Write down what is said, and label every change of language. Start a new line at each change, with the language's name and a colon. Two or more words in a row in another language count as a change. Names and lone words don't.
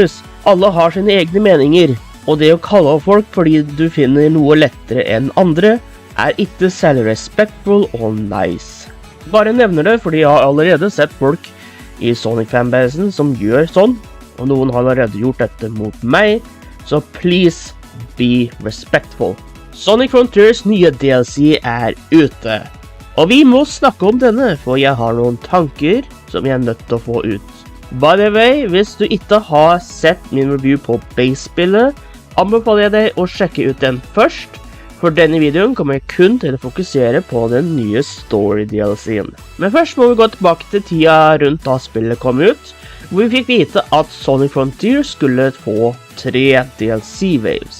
Norwegian: Alle har sine egne meninger, og det å kalle av folk fordi du finner noe lettere enn andre, er ikke særlig respectful og nice. Bare nevner det fordi jeg har allerede sett folk i Sonic-fanbasen som gjør sånn, og noen har allerede gjort dette mot meg, så
English: please be respectful.
Norwegian: Sonic Frontiers nye DLC er ute, og vi må snakke om denne, for jeg har noen tanker som jeg er nødt til å få ut.
English: By the way,
Norwegian: hvis du ikke har sett min review på base-spillet, anbefaler jeg deg å sjekke ut den først. For denne videoen kommer jeg kun til å fokusere på den nye story-DLCen. Men først må vi gå tilbake til tida rundt da spillet kom ut, hvor vi fikk vite at Sonic Frontiers skulle få 3 DLC-waves.